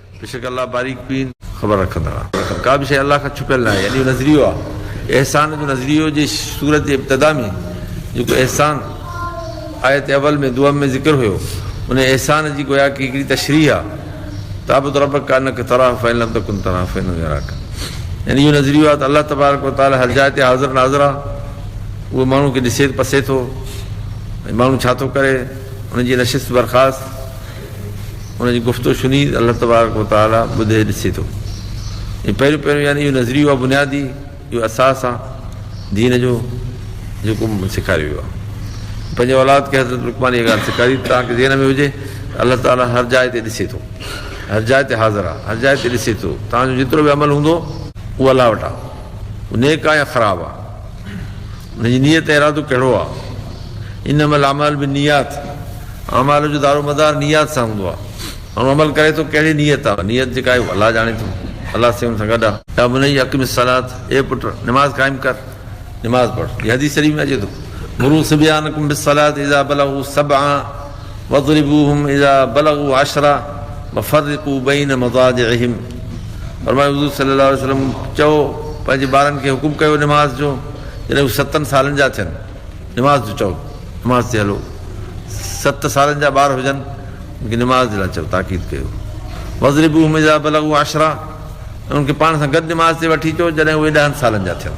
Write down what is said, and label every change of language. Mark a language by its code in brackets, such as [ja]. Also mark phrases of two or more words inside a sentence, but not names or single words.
[sd] बेशक अल्लाह बारीक बीन ख़बर रखंदड़ आहे। का बि शइ अल्लाह खां छुपियल न आहे, यानी नज़रियो आहे। एहसान जो नज़रियो जे सूरत जे इब्तिदा में जेको एहसान आयत अवल में दुआ में ज़िक्र हुयो, उन एहसान जी गोया की हिकिड़ी तशरीह आहे, [ar] تعبد ربك كأنك تراه فإن لم تكن تراه فإنه يراك. [sd] यानी इहो नज़रियो आहे त अल्लाह तबारक व तआला हर जाइ ते हाज़िर नाज़िर आहे। उहो माण्हू खे ॾिसे पसे थो, ऐं माण्हू छा थो करे, उनजी नशिस्त बरख़ास्त, उनजी गुफ़्तो शुनीद अल्लाह तबारक व तआला ॿुधे ॾिसे थो। ऐं पहिरियों पहिरियों यानी इहो नज़रियो आहे, बुनियादी इहो असास आहे दीन जो जेको सेखारियो वियो आहे। पंहिंजे औलाद खे हज़रत लुक़मान इहा ॻाल्हि सेखारी, तव्हांखे ज़हन में हुजे अल्लाह ताला हर जाइ ते ॾिसे थो, हर जाइ ते हाज़िर आहे, हर जाइ ते ॾिसे थो। तव्हांजो जेतिरो बि अमल हूंदो उहो अलाह वटि आहे, उहो नेक आहे या ख़राबु आहे, उनजी नियत इरादो कहिड़ो आहे। [ar] إنما الأعمال بالنيات, [sd] अमाल जो दारो मदार नियत सां हूंदो आहे। माण्हू अमल करे थो कहिड़ी नियत आहे, नियत जेका आहे अलाह ॼाणे थो, अलाह से हुन सां गॾु आहे। [ar] يا بني أقم الصلاة, [sd] ए पुट निमाज़ क़ाइमु कर, निमाज़ पढ़। इहा हदीस शरीफ़ में अचे थो, [ar] مروا صبيانكم بالصلاة إذا بلغوا سبعا واضربوهم إذا بلغوا عشرا وفرقوا بين مضاجعهم. [sd] फरमायो हुज़ूर [ar] صلى الله عليه وسلم, [sd] चओ पंहिंजे ॿारनि खे हुकुम कयो निमाज़ जो, जॾहिं हू 7 सालनि जा थियनि, निमाज़ जो चओ, निमाज़ ते हलो। 7 सालनि जा ॿार हुजनि, उनखे निमाज़ जे लाइ चओ, ताक़ीद कयो। [ar] واضربوهم إذا بلغوا عشرا, [sd] उनखे पाण सां गॾु निमाज़ ते वठी अचो जॾहिं उहे 10 सालनि जा थियनि।